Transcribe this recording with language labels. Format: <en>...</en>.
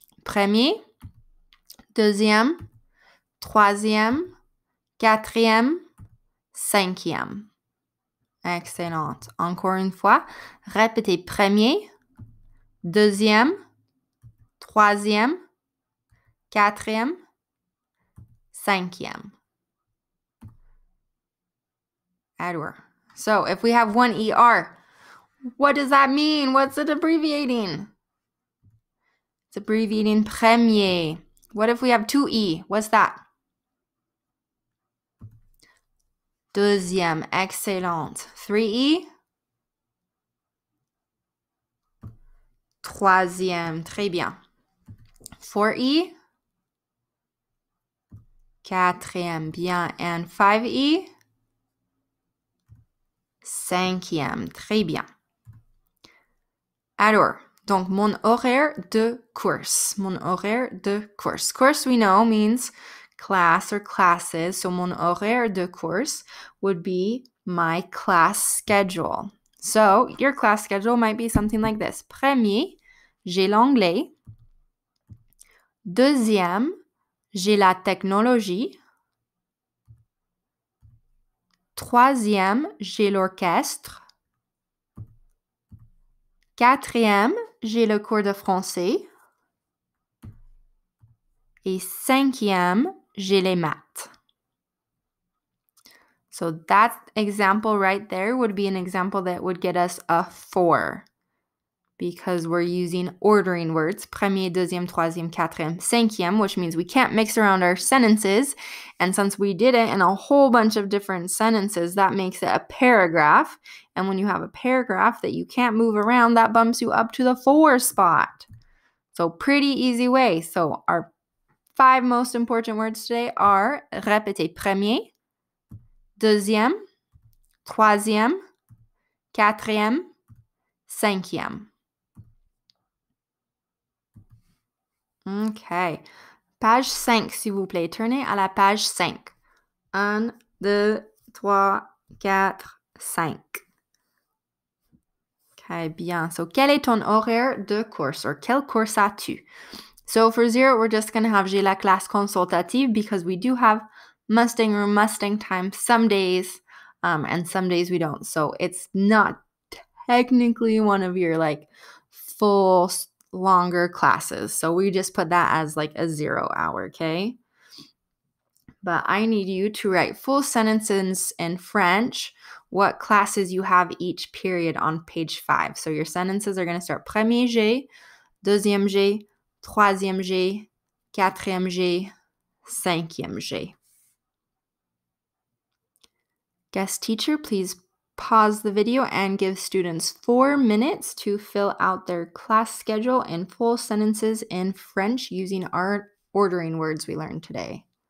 <fr>Premier, deuxième, troisième, quatrième, cinquième. Excellente. Encore une fois, répétez. Premier, deuxième, troisième, quatrième, cinquième.</fr> <en>Edward. So if we have one ER, what does that mean? What's it abbreviating? It's abbreviating premier. What if we have two E? What's that?</en> <fr>Deuxième. Excellente. 3E. Troisième. Très bien. 4E. Quatrième. Bien.</fr> <en>And 5E.</en> <fr>Cinquième. Très bien. Alors, donc mon horaire de course. Mon horaire de course.</fr> <en>Course we know means class or classes. So</en> <fr>mon horaire de course</fr> <en>would be my class schedule. So your class schedule might be something like this.</en> <fr>Premier, j'ai l'anglais. Deuxième, j'ai la technologie. Troisième, j'ai l'orchestre. Quatrième, j'ai le cours de français. Et cinquième, j'ai les maths.</fr> <en>So that example right there would be an example that would get us a 4 because we're using ordering words,</en> <fr>premier, deuxième, troisième, quatrième, cinquième,</fr> <en>which means we can't mix around our sentences. And since we did it in a whole bunch of different sentences, that makes it a paragraph. And when you have a paragraph that you can't move around, that bumps you up to the 4 spot. So pretty easy way. So our 5 most important words today are</en> <fr>répétez premier, deuxième, troisième, quatrième, cinquième. OK. Page 5, s'il vous plaît. Tournez à la page 5. 1, 2, 3, 4, 5. OK, bien. So, quel est ton horaire de course? Or, quel course as-tu?</fr> <en>So, for 0, we're just going to have</en> <fr>j'ai la classe consultative</fr> <en>because we do have Mustang or Mustang time some days, and some days we don't. So, it's not technically one of your, like, full longer classes. So we just put that as like a 0 hour, okay? But I need you to write full sentences in French, what classes you have each period on page 5. So your sentences are going to start</en> <fr>premier G, deuxième G, troisième G, quatrième G, cinquième G.</fr> <en>Guest teacher, please pause the video and give students 4 minutes to fill out their class schedule in full sentences in French using our ordering words we learned today.</en>